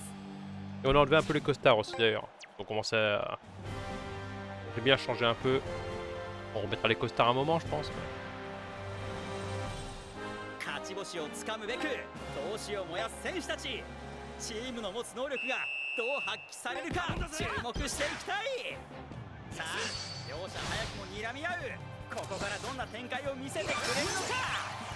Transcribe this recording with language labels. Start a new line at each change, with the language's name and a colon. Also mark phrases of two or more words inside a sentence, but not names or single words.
French: Et on a enlevé un peu les costards aussi d'ailleurs. On commençait à... J'ai bien changé un peu. On remettra les costards un moment je pense.
Japanese: 勝ち星をつかむべく闘志を燃やす選手たち。チームの持つ能力がどう発揮されるか注目していきたい。さあ両者早くも睨み合う。ここからどんな展開を見せてくれるのか。